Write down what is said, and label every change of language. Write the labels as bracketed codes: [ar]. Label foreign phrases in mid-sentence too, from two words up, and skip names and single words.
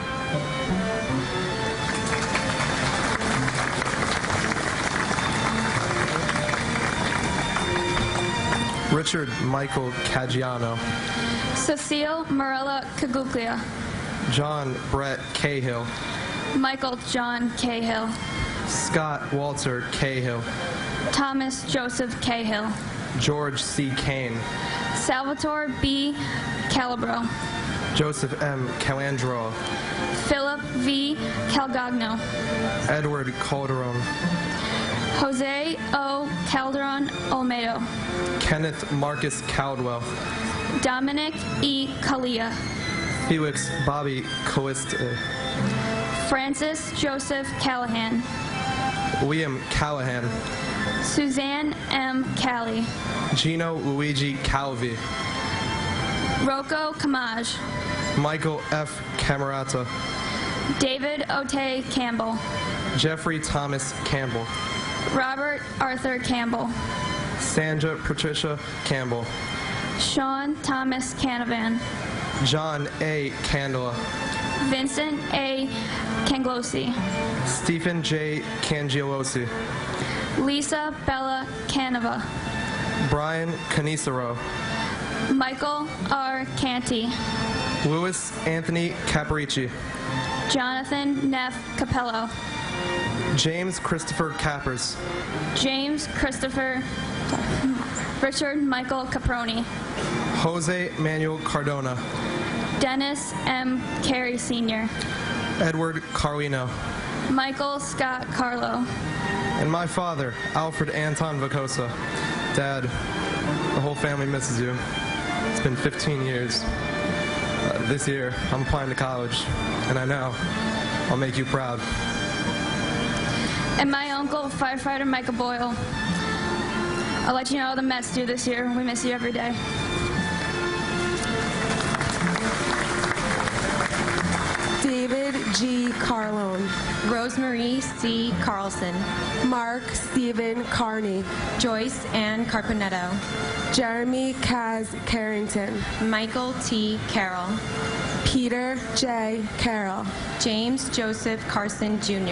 [en] Richard Michael Caggiano. Cecile Morella Caguglia. John Brett Cahill. Michael John Cahill. Scott Walter Cahill. Thomas Joseph Cahill. George C. Kane. Salvatore B. Calabro. Joseph M. Calandro. Philip V. Calgagno. Edward Calderon. Jose O. Calderon Olmedo. Kenneth Marcus Caldwell. Dominic E. Kalia. Felix Bobby Coiste. Francis Joseph Callahan. William Callahan. Suzanne M. Callie. Gino Luigi Calvi. Rocco Camage. Michael F. Camerata. David Otay Campbell. Jeffrey Thomas Campbell. Robert Arthur Campbell. Sandra Patricia Campbell. Sean Thomas Canavan. John A. Candela. Vincent A. Canglosi. Stephen J. Cangialosi. Lisa Bella Canova. Brian Canisaro. Michael R. Canty. Louis Anthony Caparici. Jonathan Neff Capello. James Christopher Cappers. James Christopher. Richard Michael Caproni. Jose Manuel Cardona. Dennis M. Carey Sr. Edward Carlino. Michael Scott Carlo. And my father, Alfred Anton Vacosa. Dad, the whole family misses you. It's been 15 years. This year, I'm applying to college, and I know I'll make you proud. And my uncle, firefighter Michael Boyle. I'll let you know how the Mets do this year. We miss you every day. David G. Carlone. Rosemarie C. Carlson. Mark Stephen Carney. Joyce Ann Carpenetto. Jeremy Kaz Carrington. Michael T. Carroll. Peter J. Carroll. James Joseph Carson Jr.